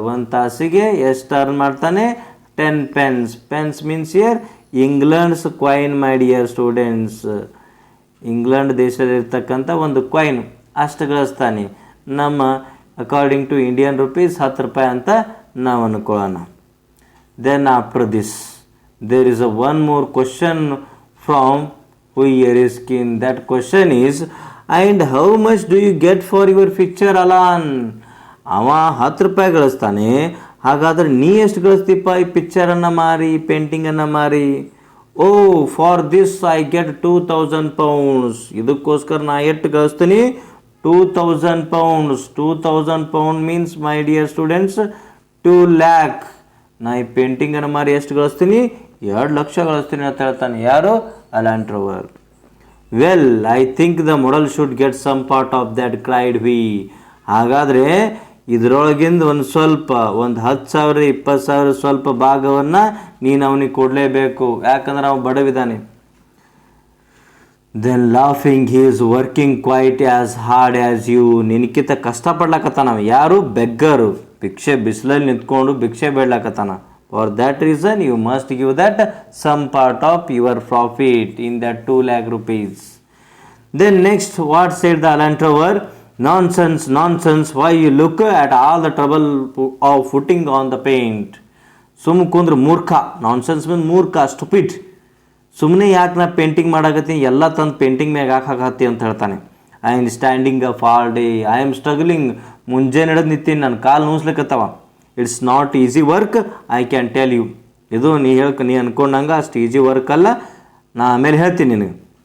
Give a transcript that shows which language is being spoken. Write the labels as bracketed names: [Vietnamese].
[Kannada] ಒಂದು ತಾಸಿಗೆ ಎಷ್ಟು ಅರ್ನ್ ಮಾಡ್ತಾನೆ? 10 pence. [English] Pence means here England's coin my dear students. [Kannada] England ದೇಶದಲ್ಲಿರ್ತಕ್ಕಂಥ ಒಂದು ಕಾಯಿನ್, ಅಷ್ಟು ಗಳಿಸ್ತಾನೆ. ನಮ್ಮ [English] according to Indian rupees [Kannada] 10 ರೂಪಾಯಿ ಅಂತ ನಾವು ಅನ್ಕೊಳ್ಳೋಣ. [English] Then after this there is a one more question from Huyer Skin. That question is, and how much do you get for your picture Alan? [Kannada] ಅವ 10 ರೂಪಾಯಿ ಗಳಿಸ್ತಾನೆ, ಹಾಗಾದ್ರೆ ನೀ ಎಷ್ಟು ಗಳಿಸ್ತೀಪ್ಪ ಈ ಪಿಕ್ಚರನ್ನು ಮಾರಿ, ಪೇಂಟಿಂಗನ್ನು ಮಾರಿ? [English] Oh for this I get 2000 pounds. [Kannada] ಇದಕ್ಕೋಸ್ಕರ ನಾ ಎಷ್ಟು ಗಳಿಸ್ತೀನಿ? 2000 pounds. [English] 2000 pounds means my dear students 2 lakh. [Kannada] ನಾ ಈ ಪೇಂಟಿಂಗನ್ನು ಮಾರಿ ಎಷ್ಟು ಗಳಿಸ್ತೀನಿ? 2 ಲಕ್ಷ ಗಳಿಸ್ತೀನಿ ಅಂತ ಹೇಳ್ತಾನೆ. ಯಾರು? ಅಲಾಂಟ್ರೋವರ್. [English] Well I think the model should get some part of that cried we. [Kannada] ಹಾಗಾದರೆ ಇದರೊಳಗಿಂದ ಒಂದು ಸ್ವಲ್ಪ, ಒಂದು 10,000 20,000 ಸ್ವಲ್ಪ ಭಾಗವನ್ನು ನೀನು ಅವನಿಗೆ ಕೊಡಲೇಬೇಕು, ಯಾಕಂದ್ರೆ ಅವನು ಬಡವಿದ್ದಾನೆ. [English] Then laughing he is working quite as hard as you. [Kannada] ನಿನಕಿಂತ ಕಷ್ಟಪಡ್ಲಕತ್ತಾನ. ಯಾರು? ಬೆಗ್ಗರು. ಭಿಕ್ಷೆ ಬಿಸಿಲಲ್ಲಿ ನಿಂತ್ಕೊಂಡು ಭಿಕ್ಷೆ ಬೇಡ್ಲಕತ್ತಾನ. [English] For that reason you must give that some part of your profit in that 2 lakh rupees. Then next, what said the Alantrover? Nonsense, nonsense. Why you look at all the trouble of putting on the paint? [Kannada] ಸುಮ್ ಕುಂದ್ರೆ ಮೂರ್ಖ. Nonsense ಮೀನ್ ಮೂರ್ಖ, stupid. ಸುಮ್ಮನೆ ಯಾಕೆ ನಾ painting ಮಾಡಾಕತ್ತೀನಿ, ಎಲ್ಲ ತಂದು painting ಮ್ಯಾಗ ಹಾಕಾಕತ್ತಿ ಅಂತ ಹೇಳ್ತಾನೆ. [English] I am standing up all day, I am struggling. [Kannada] ಮುಂಜಾನೆ ನಡೆದು ನಿಂತೀನಿ, ನನ್ನ ಕಾಲು ನೋಸ್ಲಿಕ್ಕತ್ತವ. [English] It's not easy work, I can tell you. [Kannada] ಇದು ನೀ ಅನ್ಕೊಂಡಂಗೆ ಅಷ್ಟು ಈಸಿ ವರ್ಕ್ ಅಲ್ಲ, ನಾ ಆಮೇಲೆ ಹೇಳ್ತೀನಿ ನಿನಗೆ.